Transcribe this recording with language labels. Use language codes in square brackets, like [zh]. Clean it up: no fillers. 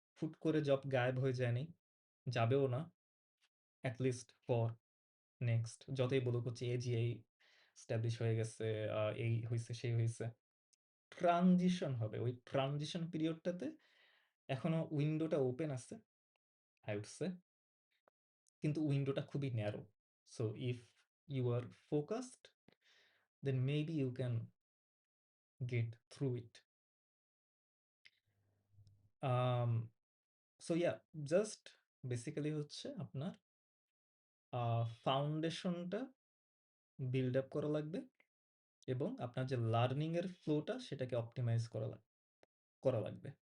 [bn] হুট করে জব গায়েব হয়ে যায়নি। যাবেও না। এট লিস্ট ফর নেক্সট যতই বলুক হচ্ছে এজিআই এস্টাবলিশ হয়ে গেছে, এই হইছে, সেই হইছে। ট্রানজিশন হবে। ওই ট্রানজিশন পিরিয়ডটাতে এখনো উইন্ডোটা ওপেন আছে, [en] I would say, [bn] কিন্তু উইন্ডোটা খুবই narrow. [en] So if you are focused, then maybe you can get through it. Um, so yeah, just [bn] basically হচ্ছে আপনার ফাউন্ডেশনটা বিল্ড আপ করা লাগবে এবং আপনার যে লার্নিং এর ফ্লোটা সেটাকে অপটিমাইজ করা লাগবে।